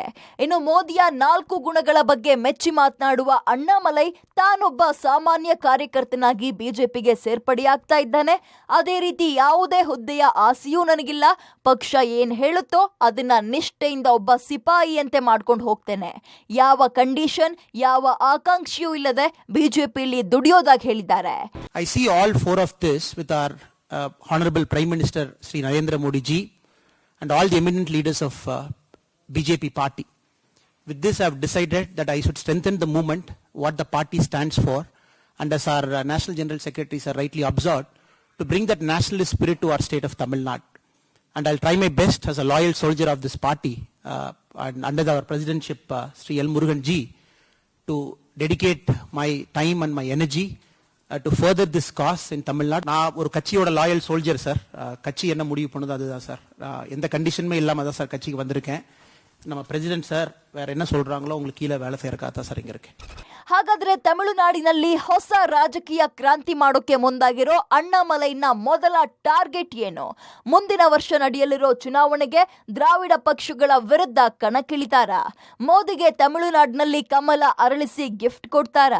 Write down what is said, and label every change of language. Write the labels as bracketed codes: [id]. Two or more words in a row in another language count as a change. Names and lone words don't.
[kn] ಇನ್ನು ಮೋದಿಯ 4 ಗುಣಗಳ ಬಗ್ಗೆ ಮೆಚ್ಚಿ ಮಾತನಾಡುವ ಅಣ್ಣಾಮಲೈ ತಾನೊಬ್ಬ ಸಾಮಾನ್ಯ ಕಾರ್ಯಕರ್ತನಾಗಿ ಬಿಜೆಪಿಗೆ ಸೇರ್ಪಡೆಯಾಗ್ತಾ ಇದ್ದಾನೆ. ಅದೇ ರೀತಿ ಯಾವುದೇ ಹುದ್ದೆಯ ಆಸೆಯೂ ನನಗಿಲ್ಲ. ಪಕ್ಷ ಏನ್ ಹೇಳುತ್ತೋ ಅದನ್ನ ನಿಷ್ಠೆಯಿಂದ ಒಬ್ಬ ಸಿಪಾಯಿ ಅಂತೆ ಮಾಡ್ಕೊಂಡು ಹೋಗ್ತೇನೆ. ಯಾವ ಕಂಡೀಷನ್, ಯಾವ ಆಕಾಂಕ್ಷೆಯೂ ಇಲ್ಲದೆ ಬಿಜೆಪಿಯಲ್ಲಿ ದುಡಿಯೋದಾಗಿ ಹೇಳಿದ್ದಾರೆ. [en] I see all 4 of this with our Honorable Prime Minister Sri Narendra Modi ji and all the eminent leaders of BJP party. With this I have decided that I should strengthen the movement, what the party stands for, and as our National General Secretaries are rightly observed, to bring that nationalist spirit to our state of Tamil Nadu. And I'll try my best as a loyal soldier of this party and under our presidentship Sri L. Murugan ji to dedicate my time and my energy to further this cause in Tamil Nadu. [ta] நான் ஒரு கட்சியோட [en] loyal soldier [ta] சார். கட்சி என்ன முடிவு பண்ணுதோ அதுதான் சார். எந்த கண்டிஷனுமே இல்லாம தான் சார் கட்சிக்கு வந்திருக்கேன். நம்ம [en] president sir [ta] வேற என்ன சொல்றாங்களோ உங்களுக்கு கீழே வேலை செய்யறதுக்காக தான் சார் இங்க இருக்கேன். [kn] ಹಾಗಾದ್ರೆ ತಮಿಳುನಾಡಿನಲ್ಲಿ ಹೊಸ ರಾಜಕೀಯ ಕ್ರಾಂತಿ ಮಾಡೋಕೆ ಮುಂದಾಗಿರೋ ಅಣ್ಣಾಮಲೈನ ಮೊದಲ ಟಾರ್ಗೆಟ್ ಏನು? ಮುಂದಿನ ವರ್ಷ ನಡೆಯಲಿರೋ ಚುನಾವಣೆಗೆ ದ್ರಾವಿಡ ಪಕ್ಷಗಳ ವಿರುದ್ಧ ಕಣಕ್ಕಿಳಿತಾರಾ? ಮೋದಿಗೆ ತಮಿಳುನಾಡಿನಲ್ಲಿ ಕಮಲ ಅರಳಿಸಿ ಗಿಫ್ಟ್ ಕೊಡ್ತಾರಾ?